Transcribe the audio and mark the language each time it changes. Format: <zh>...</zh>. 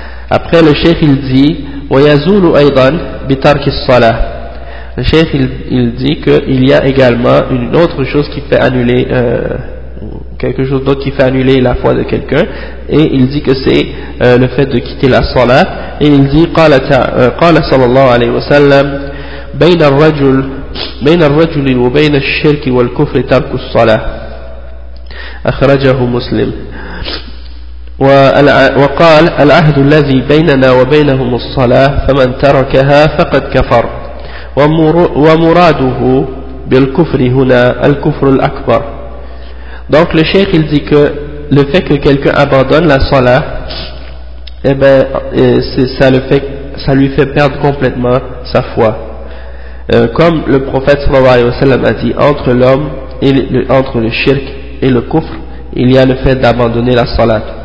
<fr>Après, le cheikh il dit</fr> <ar>وَيَزُولُ أَيْضًا بِتَرْكِ الصَّلَةِ.</ar> <fr>Le cheikh il dit qu'il y a également une autre chose qui fait annuler quelque chose d'autre qui fait annuler la foi de quelqu'un, et il dit que c'est le fait de quitter la salat. Et il dit</fr> <ar>قال sallallahu alayhi wa sallam بين الرجل وبين الشرك والكفر ترك الصلاة أخرجه مسلم وقال العهد الذي بيننا وبينهم الصلاة فمن تركها فقد كفر ومراده بالكفر هنا الكفر الأكبر.</ar> <fr>Donc le cheikh il dit que le fait que quelqu'un abandonne la salat, eh ben ça lui fait perdre complètement sa foi. Comme le prophète sallallahu alayhi wa sallam a dit, entre l'homme et entre le shirk et le kufr, il y a le fait d'abandonner la salat.</fr>